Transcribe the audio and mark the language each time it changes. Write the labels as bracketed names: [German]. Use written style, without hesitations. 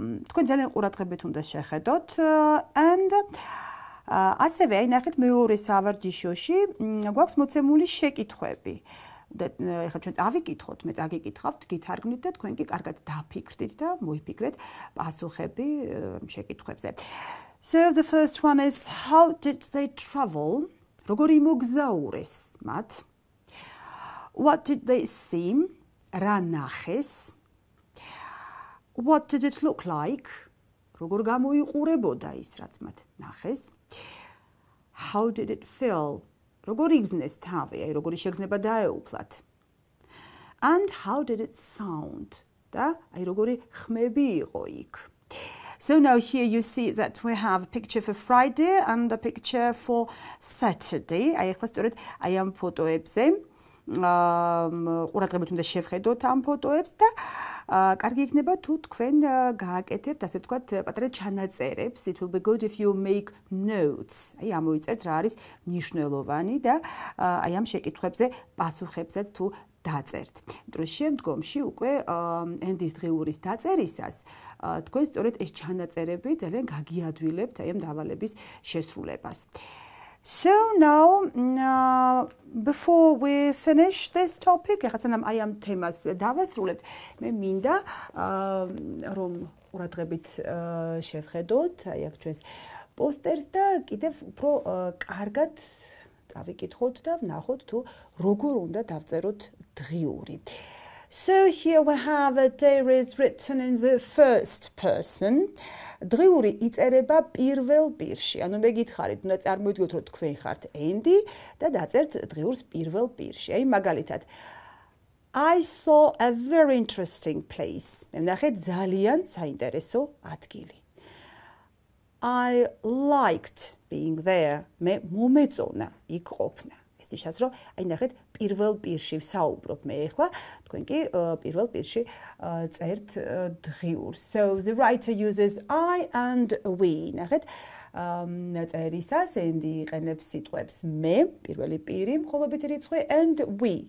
[Georgian] თქვენ ძალიან ყურადღებით უნდა შეხედოთ and ასევე აი ნახეთ მეორე სავარჯიშოში გვაქვს მოცემული შეკითხვები. და ეხლა ჩვენ წავიკითხოთ, მე წაგიკითხავთ, გითარგმნით და თქვენ კი კარგად დაფიქრდით და მოიფიქრეთ პასუხები შეკითხვებზე. [English] So the first one is how did they travel? [Georgian] როგორი მოგზაურეს მათ? [English] What did they see? [Georgian] რა ნახეს? [English] What did it look like? [Georgian] როგორ გამოიყურებოდა ის, რაც მათ ნახეს? [English] How did it feel? [Georgian] როგორ იგრძნეს თავი, აი როგორი შეგრძნება დაეუფლათ? [English] And how did it sound? [Georgian] და აი როგორი ხმები იყო იქ? [English] So now here you see that we have a picture for Friday and a picture for Saturday. [Georgian] აი ახლა სწორედ აი ამ ფოტოებზე ყურადღებით უნდა შევხედოთ ამ ფოტოებს და კარგი იქნება თუ თქვენ გააკეთებთ ასე ვთქვათ პატარა ჩანაწერებს. [English] It will be good if you make notes. [Georgian] აი ამოიწერთ რა არის მნიშვნელოვანი და აი ამ შეკითხვებზე პასუხებსაც თუ დაწერთ. Დროს შემდგომში უკვე Andy-ის დღიურის დაწერისას თქვენ სწორედ ეს ჩანაწერები ძალიან გაგიადვილებთ აი ამ დავალების შესრულებას. [English] So now, before we finish this topic, [Georgian] ახლა სანამ აი ამ თემას დავასრულებთ, მე მინდა რომ ყურადღებით შევხედოთ აი აქ ჩვენს პოსტერს და კიდევ უფრო კარგად დავიკითხოთ და ვნახოთ თუ როგორ უნდა დავწეროთ დღიური. [English] So here we have a diary is written in the first person. [Georgian] დღიური იწერება პირველ პირში. ანუ მე გითხარით, უნდა წარმოიდგინოთ, რომ თქვენ ხართ Andy და დაწერთ დღიურს პირველ პირში. აი მაგალითად, [English] I saw a very interesting place. [Georgian] მე ვნახე ძალიან საინტერესო ადგილი. [English] I liked being there. [Georgian] მე მომეწონა იქ ყოფნა. ეს ნიშნავს, რომ აი ნახეთ პირველ პირში ვსაუბრობ მე ახლა, თქვენ კი პირველ პირში წერთ დღიურს. [English] So the writer uses I and we. [Georgian] ნახეთ წერისას Andy იყენებს სიტყვებს მე, პირველი პირი, მხოლობითი რიცხვი and we.